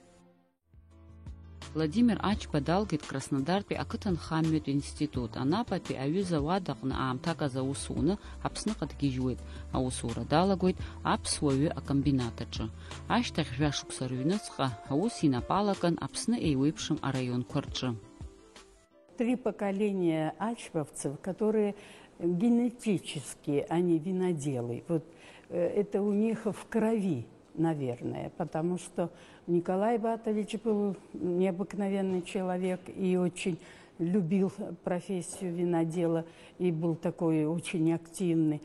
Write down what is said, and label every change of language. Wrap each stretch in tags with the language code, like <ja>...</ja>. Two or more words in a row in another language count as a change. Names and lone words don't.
<ab>Владимир Ачба далгеит Краснодартәи ақыҭанхамҩатә институт. Анапатәи аҩыза-ауада аҟны аамҭак аусуны Аԥсныҟа дгьежьуеит. Аусура далагоит аԥсуа ҩы акомбинат аҿы. Ашьҭахь жәашықәса рыҩныҵҟа аус инапалакын Аԥсны еиуеиԥшым араионқәа рҿы.</ab> <ru>3 поколения ачбовцев, которые генетически, они виноделы. Вот это у них в крови, наверное, потому что Николай Батович был необыкновенный человек и очень любил профессию винодела и был такой очень активный.</ru>